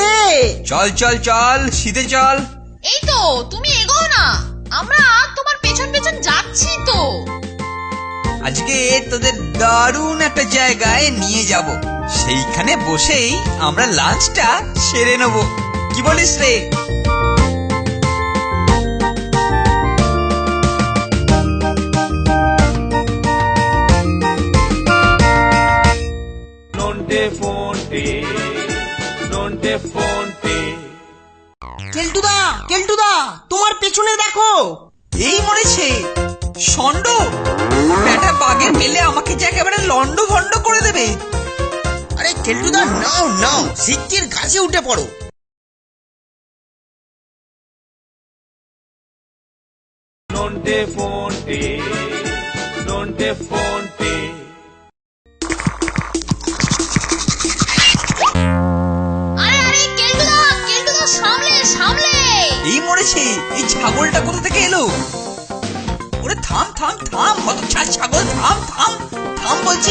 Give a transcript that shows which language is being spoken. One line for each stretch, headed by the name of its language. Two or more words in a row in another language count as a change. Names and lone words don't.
Bangla: চল চল চল, সিধে চল। এই তো, তুমি এগোও না, আমরা তোমার পেছন পেছন যাচ্ছি তো। আজকে তোদের দারুণ একটা জায়গায় নিয়ে যাব, সেইখানে বসেই আমরা লাঞ্চটা সেরে নেব। কি বলিস রে? Nonte fonte, nonte fonte. কেলটুদা, কেলটুদা, তোমার পেছনে দেখো। এই মরেছে ষণ্ড, ব্যাটা বাগে পেলে আমাকে যে একেবারে লন্ড ভন্ড করে দেবে। আরে কেলটুদা, নাও নাও, শিগগির গাছে উঠে পড়ো। Nonte fonte, nonte fonte. আরে আরে, কেলটুদা, কেলটুদা, সামলে সামলে। এই মরেছে, এই ছাগলটা কোথা থেকে এলো? ওরে থাম থাম থাম, হতচ্ছাড় ছাগল, থাম থাম থাম বলছি।